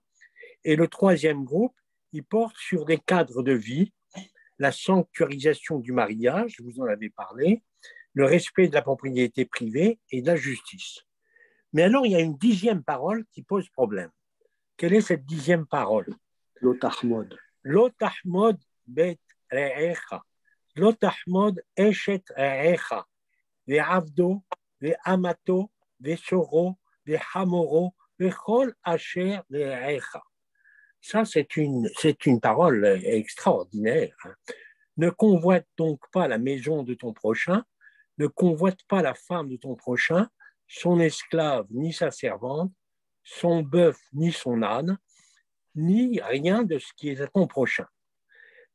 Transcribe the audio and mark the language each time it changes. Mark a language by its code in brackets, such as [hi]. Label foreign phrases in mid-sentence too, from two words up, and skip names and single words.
[fr] Et le troisième groupe, il porte sur des cadres de vie, la sanctuarisation du mariage, vous en avez parlé, le respect de la propriété privée et de la justice. Mais alors, il y a une 10e parole qui pose problème. Quelle est cette 10e parole? [he] לא תחמד. לא תחמד בית רעך. לא תחמד אשת רעך. ועבדו, ואמתו, ושורו, וחמורו, וכל אשר רעך. [fr] Ça, c'est une parole extraordinaire. Ne convoite donc pas la maison de ton prochain, ne convoite pas la femme de ton prochain, son esclave ni sa servante, son bœuf ni son âne, ni rien de ce qui est à ton prochain.